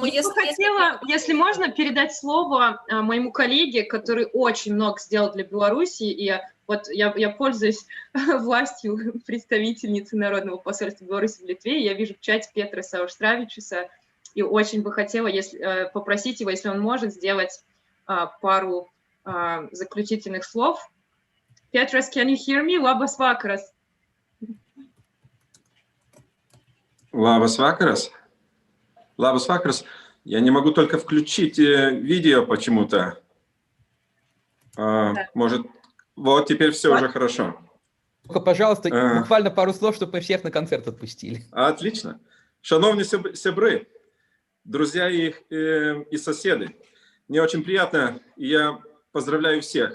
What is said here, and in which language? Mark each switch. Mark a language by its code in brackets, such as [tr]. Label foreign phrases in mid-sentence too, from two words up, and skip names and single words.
[ru] я хотела, если можно, передать слово моему коллеге, который очень много сделал для Беларуси, и вот я пользуюсь властью представительницы Народного посольства Беларуси в Литве, я вижу в чате Петра Саушстравичуса, и очень бы хотела попросить его, если он может, сделать пару заключительных слов. [en] Petras, can you hear me? [lt] Labas vakaras. Labas vakaras. Labas vakaras. [ru] Я не могу только включить видео почему-то. Может, вот теперь все уже хорошо. Только, пожалуйста, буквально пару слов, чтобы мы всех на концерт отпустили. Отлично. Шановні сябры, друзья и соседи, мне очень приятно, и я поздравляю всех.